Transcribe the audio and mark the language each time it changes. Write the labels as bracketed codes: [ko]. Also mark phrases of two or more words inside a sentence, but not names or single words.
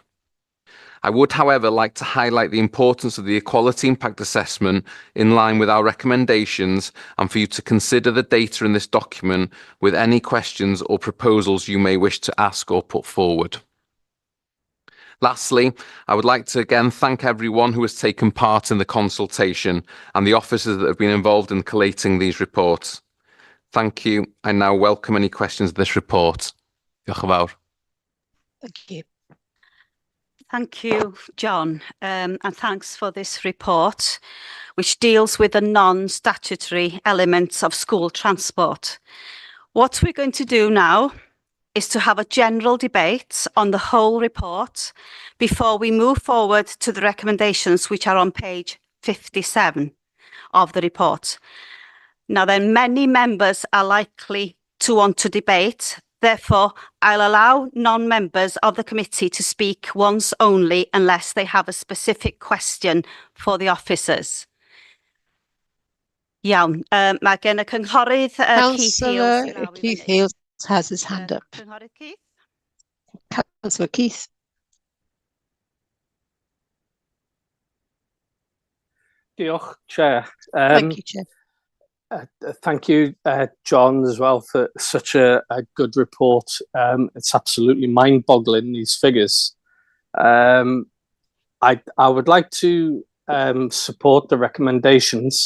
[en] I would, however, like to highlight the importance of the equality impact assessment in line with our recommendations, and for you to consider the data in this document with any questions or proposals you may wish to ask or put forward. Lastly, I would like to again thank everyone who has taken part in the consultation and the officers that have been involved in collating these reports. Thank you. I now welcome any questions of this report. [cy] Diolch yn fawr. [en] Thank you. Thank you, John, and thanks for this report, which deals with the non-statutory elements of school transport. What we're going to do now is to have a general debate on the whole report before we move forward to the recommendations which are on page 57 of the report. Now then, many members are likely to want to debate. Therefore, I'll allow non-members of the committee to speak once only unless they have a specific question for the officers. [cy] Iawn, mae gen y cynghorydd Keith Heals. [en] Councillor Keith Heals has his hand up. [cy] Cynghorydd Keith? [en] Councillor Keith. [cy] Diolch, Chair. [en] Thank you, Chair. Thank you, John, as well, for such a good report. It's absolutely mind-boggling, these figures. I would like to support the recommendations.